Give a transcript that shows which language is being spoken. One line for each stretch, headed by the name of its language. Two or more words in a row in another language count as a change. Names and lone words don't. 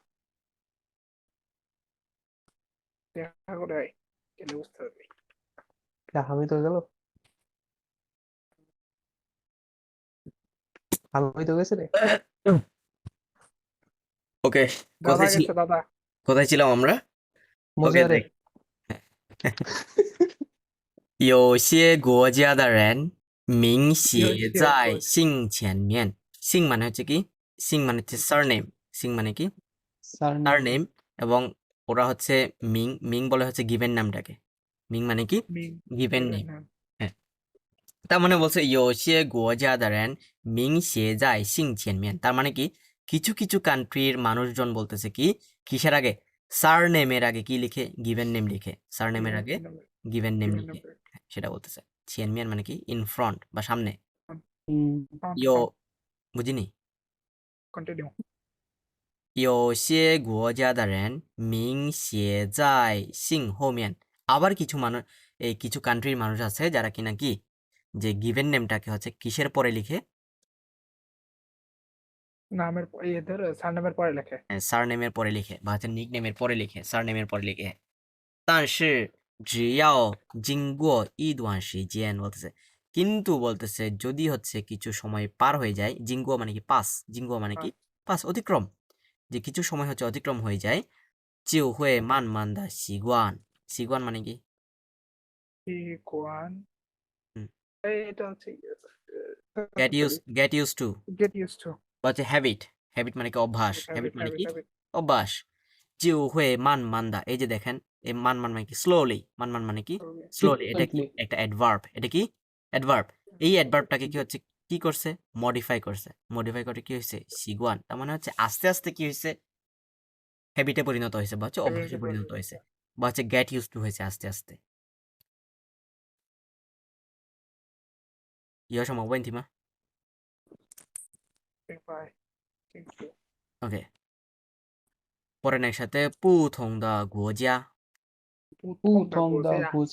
Bangla: দেখা করে আয়, গেলে বুঝতে পারবি। আমি তো গেল, আমি তো গেছি রে। ওকে, দাদা কোথায় ছিল গেছে, দাদা। কোথায় ছিলাম আমরা? ওকে, মজা রে। দেখ
Chinese: 有些国家的人名写在姓前面姓
Bangla: মানে হচ্ছে কি সিং মানে হচ্ছে সারনেম সিং মানে কি সারনেম। সারনেম এবং ওরা হচ্ছে মিং মিং বলে হচ্ছে গিভেন নামটাকে মিং মানে কি
English: given name
Bangla: হ্যাঁ তার মানে বলছে
Chinese: 有些国家的人名写在姓前面
Bangla: তার মানে কি কিছু কিছু কান্ট্রির মানুষজন বলতেছে কি কিসের আগে সারনেমের আগে কি লিখে
English: given name
Bangla: লিখে সারনেমের আগে
English: given name
Bangla: লিখে সেটা বলতেছে ছিয়ানমিয়ান মানে কি
English: in front
Bangla: বা সামনে ইয়ো বুঝিনি কন্টিনিউ।
Chinese: 有些国家的人名写在姓后面
Bangla: আবার কিছু মানুষ এই কিছু কান্ট্রির মানুষ আছে যারা কিনা কি যে গিভেন নেমটাকে হচ্ছে কিসের পরে লিখে নামের এদের সারনেমের পরে লেখে। সারনেমের পরে লিখে বা হচ্ছে নিক নেমের পরে লিখে সারনেমের পরে লিখে
Chinese: 但是只要经过一段时间
Bangla: বলতেছে কিন্তু বলতেছে যদি হচ্ছে কিছু সময় পার হয়ে যায় জিঙ্গুয়া মানে কি পাস জিঙ্গুয়া মানে কি পাস অতিক্রম যে কিছু সময় হচ্ছে অতিক্রম হয়ে যায়
Chinese: 就会慢慢的习惯习惯
Bangla: মানে কি কোয়ান হুম। এটা হচ্ছে
English: get used to get used to.
Bangla: বা হচ্ছে হ্যাবিট হ্যাবিট মানে কি অভ্যাস হ্যাবিট মানে কি অভ্যাস
Chinese: 就会慢慢的
Bangla: এই যে দেখেন এই মান মানে কি স্লোলি মান মানে কি স্লোলি এটা কি একটা অ্যাডভার্ব এটা কি অ্যাডভার্ব এই অ্যাডভার্বটাকে কি হচ্ছে কি করছে মডিফাই করে কি হয়েছে সিগুয়ান তার মানে হচ্ছে আস্তে আস্তে কি হয়েছে হ্যাবিটে পরিণত হয়েছে বা হচ্ছে অভ্যাসে পরিণত হয়েছে বা হচ্ছে
English: get used to
Bangla: হয়েছে আস্তে আস্তে
Chinese: 有什么问题吗
Bangla: ？OK，পরের একসাথে
Chinese: 不同的国家不同的国家